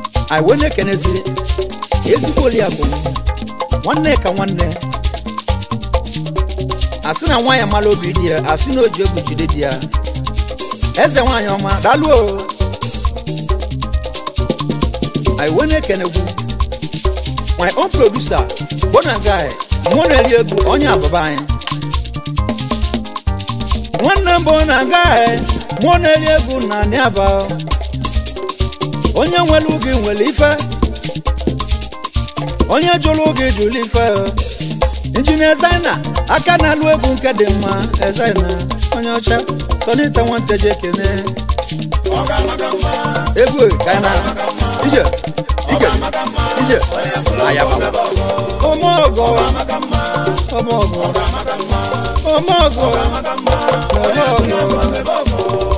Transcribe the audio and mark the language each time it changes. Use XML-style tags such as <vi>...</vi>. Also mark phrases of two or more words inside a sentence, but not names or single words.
<ig>Anyị wee na-ekenezi ezigbo Oliakụ, nwanne ka nwanne. A sị na nwa ya mara obi dị ya, a sị na o ji egwu jide dị ya. Eze nwanyị ọma, daalụ o. Anyị wee na-ekenegwu.</ig> <en>My own producer, Bona Guy,</en> <ig>mụ na-eri egwu, onye abụba anyị. Nwanne m Bona Guy, mụ na-eri egwu na Niaba. Onye nwere oge nwere ife. Onye jụrụ oge jụrụ ife. Injinia Zaina, aka na-alụ egwu nke dị mma, Zaina, onye ọcha, Sonita Nwanteje ekene. Ọ ga-amaka mma. Egwu ka anyị na-, ije, ije, ije, ayaba. Ọmọ ọgọ. Ọmọ ọgọ. Ọmọ ọgọ. Ọmọ ọgọ.</ig>